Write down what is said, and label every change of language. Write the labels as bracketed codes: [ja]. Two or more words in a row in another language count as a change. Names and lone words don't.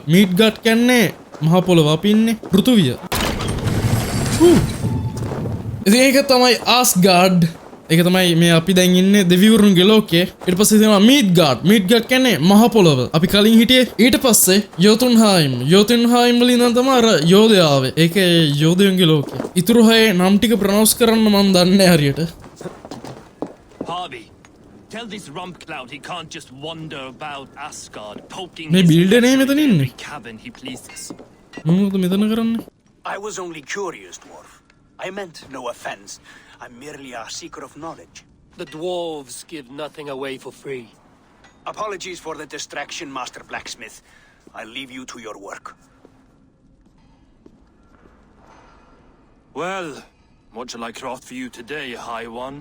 [si] Midgard කියන්නේ මහ පොළව. අපි ඉන්නේ පෘථුවිය. ඉතින් ඒක තමයි Asgard. ඒක තමයි මේ අපි දැන් ඉන්නේ දෙවිවරුන්ගේ ලෝකේ. ඊට පස්සේ තියෙනවා Midgard. Midgard කියන්නේ මහ පොළව. අපි කලින් හිටියේ. ඊට පස්සේ Jotunheim. Jotunheim වලින් නම් තමයි අර යෝධයා ආවේ. ඒකේ යෝධයන්ගේ ලෝකේ. ඊතුරු හයේ නම් ටික ප්‍රොනවුන්ස් කරන්න මම දන්නේ නැහැ හරියට. [en] Harvey, tell this rump cloud he can't just wander about Asgard poking [si] මේ බිල්ඩර් නේ මෙතන ඉන්නේ. [en] cabin he pleases. [si] මොනවද මෙතන කරන්නේ? [en] I was only curious, dwarf. I meant no offense. I'm merely a seeker of knowledge. The dwarves give nothing away for free. Apologies for the distraction, Master Blacksmith. I'll leave you to your work. Well, what shall I craft for you today, High One?